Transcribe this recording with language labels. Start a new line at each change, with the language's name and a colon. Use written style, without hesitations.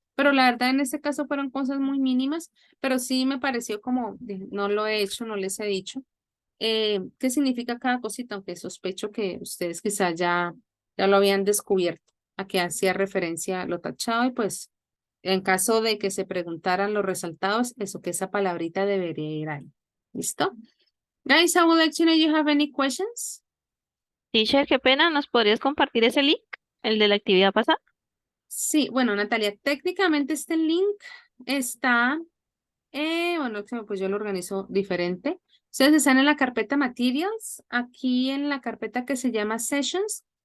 Spanish: Pero la verdad en este caso fueron cosas muy mínimas, pero sí me pareció como, no lo he hecho, no les he dicho. ¿Qué significa cada cosita? Aunque sospecho que ustedes quizás ya lo habían descubierto, a que hacía referencia a lo tachado y pues en caso de que se preguntaran los resaltados, eso que esa palabrita debería ir ahí. ¿Listo?
English: Guys, I would like to know you have any questions?
Spanish: Teacher, qué pena, ¿nos podrías compartir ese link? El de la actividad pasada. Sí, bueno, Natalia, técnicamente este link está, bueno, pues yo lo organizo diferente. Ustedes están en la carpeta Materials, aquí en la carpeta que se llama Sessions.